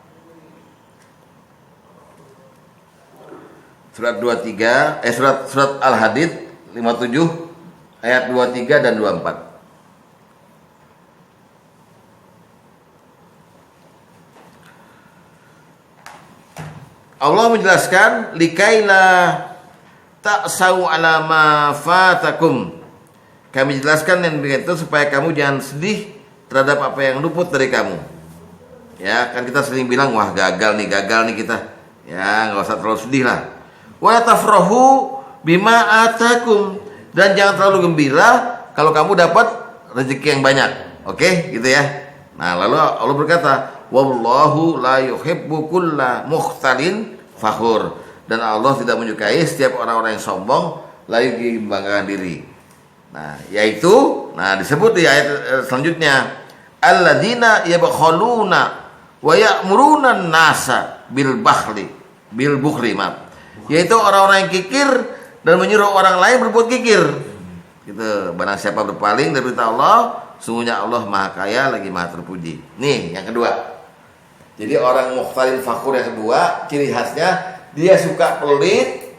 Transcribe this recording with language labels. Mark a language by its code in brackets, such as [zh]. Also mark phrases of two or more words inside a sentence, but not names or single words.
[id] Surat Al-Hadid 57 ayat 23 dan 24. Allah menjelaskan [ar] likaila ta'sau ala ma fatakum. [id] Kami jelaskan yang begitu supaya kamu jangan sedih terhadap apa yang luput dari kamu. Ya, kan kita sering bilang wah gagal nih kita. Ya, enggak usah terlalu sedih lah. [ar] Wa tafrahu bima atakum, [id] dan jangan terlalu gembira kalau kamu dapat rezeki yang banyak. Oke, gitu ya. Nah, lalu Allah berkata, [ar] wallahu la yuhibbu kulla mukhtalin fakhur, [id] dan Allah tidak menyukai setiap orang-orang yang sombong lagi membanggakan diri. Nah, disebut di ayat selanjutnya, [ar] alladzina yabkhuluna wa ya'muruna an-nasa bil bukhli, [id] yaitu orang-orang yang kikir dan menyuruh orang lain berbuat kikir. Gitu. Barang siapa berpaling dari perintah Allah, sungguhnya Allah Maha Kaya lagi Maha Terpuji. Nih, yang kedua. Jadi orang [ar] mukhtalin fakhur [id] yang kedua, ciri khasnya dia suka pelit.